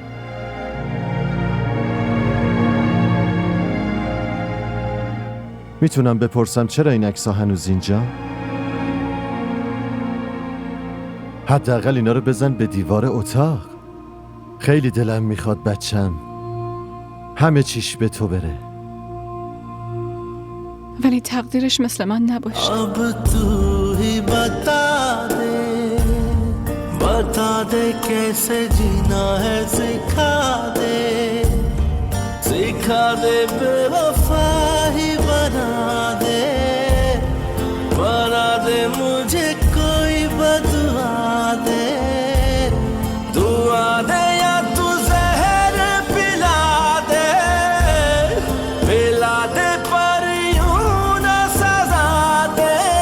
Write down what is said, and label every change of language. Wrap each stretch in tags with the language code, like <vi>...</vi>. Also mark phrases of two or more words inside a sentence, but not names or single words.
<fa>میتونم بپرسم چرا این عکس‌ها هنوز اینجا؟ حداقل اینا رو بزن به دیوار اتاق. خیلی دلم میخواد بچم همه چیش به تو بره، ولی تقدیرش مثل من نباشه.</fa> <hi>अब तू ही बता दे कैसे जीना है, सिखा दे बेवफा ही बना दे मुझे कोई बदुआ दे, दुआ दे या तू जहर पिला दे पर यूं ना सजा दे।</hi>